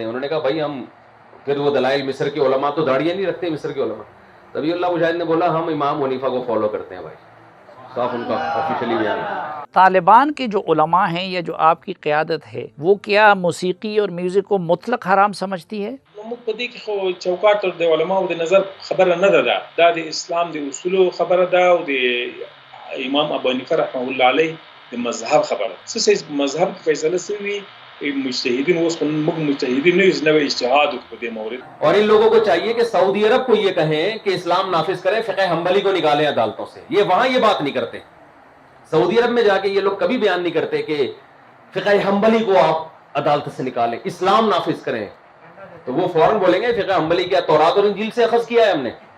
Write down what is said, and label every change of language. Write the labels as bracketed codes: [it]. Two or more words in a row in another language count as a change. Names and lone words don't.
[ur] انہوں نے کہا بھائی ہم, پھر وہ دلائل مصر کے علماء تو داڑیاں نہیں رکھتے مصر کے علماء. ذبیح اللہ مجاہد نے بولا ہم امام حنیفہ کو فالو کرتے ہیں. بھائی صاف ان کا آفیشلی بیان ہے. طالبان کے جو علماء ہیں یا جو آپ کی قیادت ہے وہ کیا موسیقی اور میوزک کو مطلق حرام سمجھتی ہے؟ [ps] موږ په دې کې خو چوکاټ د علماو د نظر خبره نه ده. دا د اسلام د اصولو خبره ده او د امام ابو حنیفه رحمه الله علیه د مذهب خبره. څه مذهب کې فیصله شوی مجتهدین اوس موږ مجتهدین نه یو نوې اجتهاد په دې مورد. [ur] اور ان لوگوں کو چاہیے کہ سعودی عرب کو یہ کہیں کہ اسلام نافذ کریں, فقہ حنبلی کو نکالیں عدالتوں سے. یہ وہاں یہ بات نہیں کرتے. سعودی عرب میں جا کے یہ لوگ کبھی بیان نہیں کرتے کہ فقہ حنبلی کو آپ عدالت سے نکالیں, اسلام نافذ کریں. تو وہ فوراً بولیں گے فقہ حنبلی کیا تورات اور انجیل سے اخذ کیا ہے ہم نے.